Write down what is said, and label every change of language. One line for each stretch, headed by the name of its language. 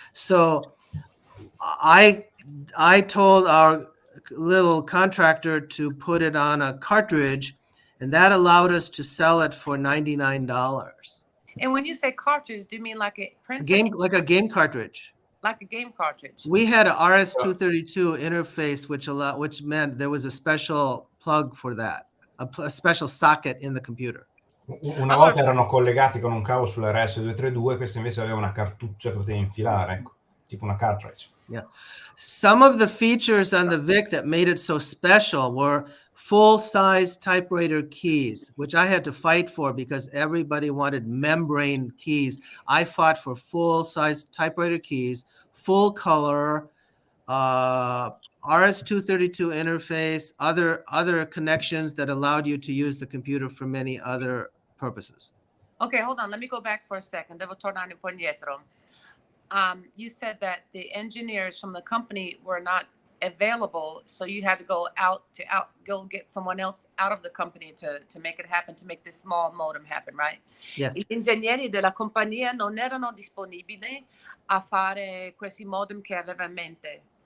English: So I told our little contractor to put it on a cartridge, and that allowed us to sell it for $99. And when you say cartridge, do you mean like a printer? Like a game cartridge. Like a game cartridge. We had a RS-232 interface, which meant there was a special plug for that, a special socket in the computer.
Italian: Una volta erano collegati con un cavo sull'RS-232, questo invece aveva una cartuccia che potevi infilare, ecco, tipo una cartridge.
English: Yeah. Some of the features on the VIC that made it so special were full-size typewriter keys, which I had to fight for because everybody wanted membrane keys. I fought for full-size typewriter keys, full color, RS-232 interface, other connections that allowed you to use the computer for many other purposes. Okay, hold on. Let me go back for a second.
Italian: Devo tornare un po' indietro.
English: You said that the engineers from the company were not available, so you had to go go get someone else out of the company to make it happen, to make this small modem happen, right? Yes.
Italian: Gli ingegneri della compagnia non erano disponibili a fare questi modem che aveva in mente.